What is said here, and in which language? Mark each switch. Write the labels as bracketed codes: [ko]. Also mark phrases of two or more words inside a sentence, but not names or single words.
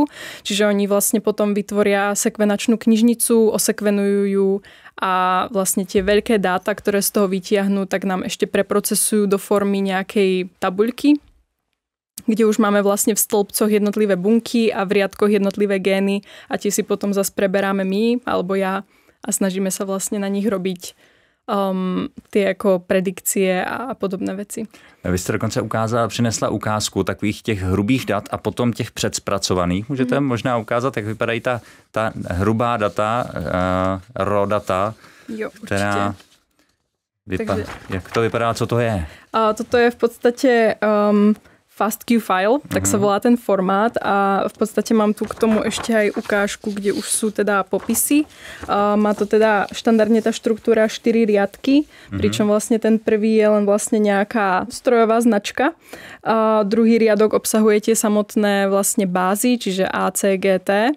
[sk] Čiže oni vlastne potom vytvoria sekvenačnú knižnicu, osekvenujú ju a vlastne tie veľké dáta, ktoré z toho vytiahnú, tak nám ešte preprocesujú do formy nejakej tabuľky, kde už máme vlastne v stĺpcoch jednotlivé bunky a v riadkoch jednotlivé gény a tie si potom zase preberáme my alebo ja a snažíme sa vlastne na nich robiť ty jako predikcie a [cs] podobné věci. Vy jste dokonce přinesla ukázku takových těch hrubých dat a potom těch předspracovaných. Můžete možná ukázat, jak vypadají ta hrubá data, [en] raw data, [cs] jo, která jak to vypadá, co to je? [sk] Toto je v podstatě FASTQ file, tak sa volá ten formát a v podstate mám tu k tomu ešte aj ukážku, kde už sú teda popisy. Má to teda štandardne tá štruktúra 4 riadky, pričom vlastne ten prvý je len vlastne nejaká strojová značka. Druhý riadok obsahuje tie samotné vlastne bázy, čiže A, C, G, T.